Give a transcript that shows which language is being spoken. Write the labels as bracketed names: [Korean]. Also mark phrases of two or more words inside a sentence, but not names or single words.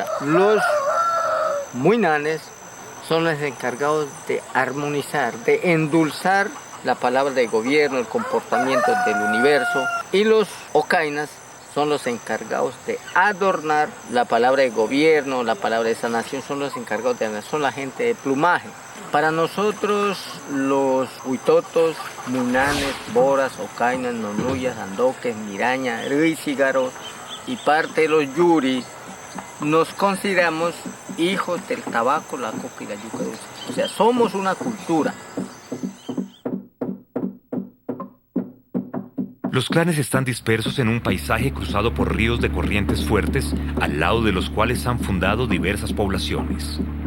[Spanish] Los muinanes son los encargados de armonizar, de endulzar la palabra de gobierno, el comportamiento del universo. Y los ocainas son los encargados de adornar la palabra de gobierno, la palabra de sanación, son los encargados de son la gente de plumaje. Para nosotros, los huitotos, muinanes, boras, ocainas, nonuyas, andoques, miraña, ricígaros, y parte de los yuris nos consideramos hijos del tabaco, la coca y la yuca dulce. O sea, somos una cultura. Los clanes están dispersos en un paisaje cruzado por ríos de corrientes fuertes, al lado de los cuales han fundado diversas poblaciones.